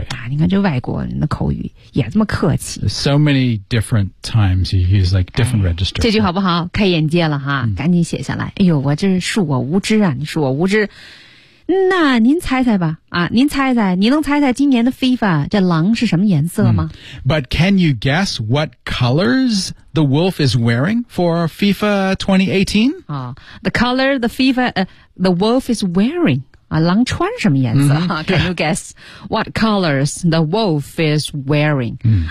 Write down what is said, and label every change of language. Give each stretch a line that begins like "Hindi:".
Chinese: 啊，你看这外国人的口语也这么客气。
English: So many different times you use like different、哎、registers.
Chinese: 这句好不好？开眼界了哈、嗯，赶紧写下来。哎呦，我这恕我无知啊！你恕我无知。那您猜猜吧，啊，您猜猜，你能猜猜今年的 FIFA 这狼是什么颜色吗、嗯、
English: ？But can you guess what colors the wolf is wearing for FIFA 2018? 啊、哦、，the color the FIFA the wolf is wearing 啊，
Chinese: 狼穿什么颜色、嗯、
English: ？Can you guess what colors the wolf is wearing?、嗯、